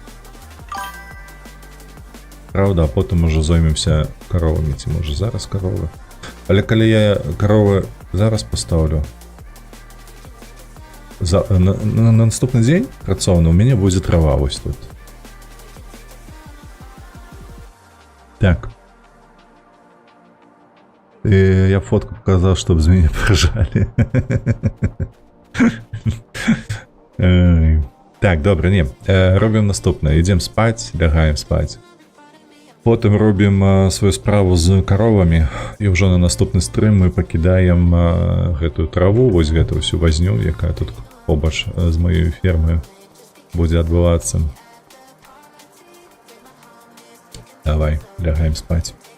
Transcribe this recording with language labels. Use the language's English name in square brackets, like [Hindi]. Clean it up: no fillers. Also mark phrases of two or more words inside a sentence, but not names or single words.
[Belarusian] Правда, а потым уже зоймемся коровамі, ці можа зараз коровы. Але калі я коровы зараз пастаўлю, на наступны дзень працоўны у мяне будзе трава вось тут. Так. [Russian] Я фотку показал, чтобы з мяне поржали. [Belarusian] Так, добре, не. Робім наступне. Ідем спаць, лягаем спаць. Потым робім сваю справу з коровамі. І ўжо на наступны стрым мы пакідаем гэтую траву, вось гэту [Russian] всю возню, [Belarusian] якая тут побач з маёй фермы будзе адбывацца. Давай, лягаем спаць.